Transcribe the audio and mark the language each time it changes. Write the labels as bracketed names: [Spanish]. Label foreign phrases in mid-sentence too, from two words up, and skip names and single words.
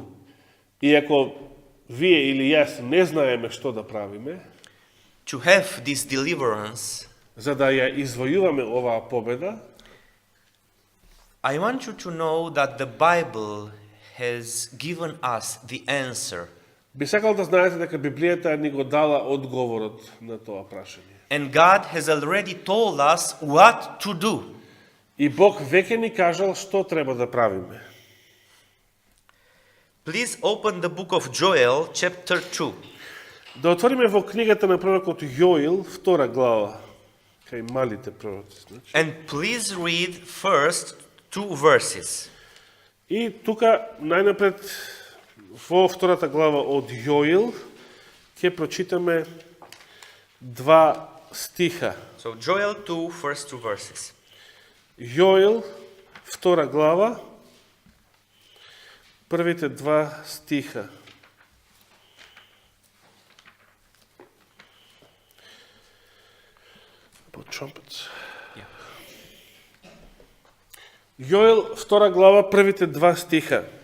[Macedonian] И ако вие или јас не знаеме што да правиме, [English] to have this deliverance, [Macedonian] за да ја извојуваме оваа победа, [English] I want you to know that the Bible has given us the answer. [Macedonian] би сакал да знаете дека Библијата ни го дала одговорот на тоа прашање. [English] And God has already told us what to do. [Macedonian] И Бог веќе ни кажал што треба да правиме. [English] Please open the book of Joel, chapter 2. [Macedonian] Да отвориме во книгата на пророкот Јоил, 2 глава, кај малите пророци. Значи. [English] And please read first 2 verses. [Macedonian] И тука, најнапред, во 2 глава од Јоил, ќе прочитаме 2 стиха. [English] So Joel 2, first 2 verses. [Macedonian] Јоил, 2 глава, првите 2 стиха. Јоил, 2 глава, првите 2 стиха.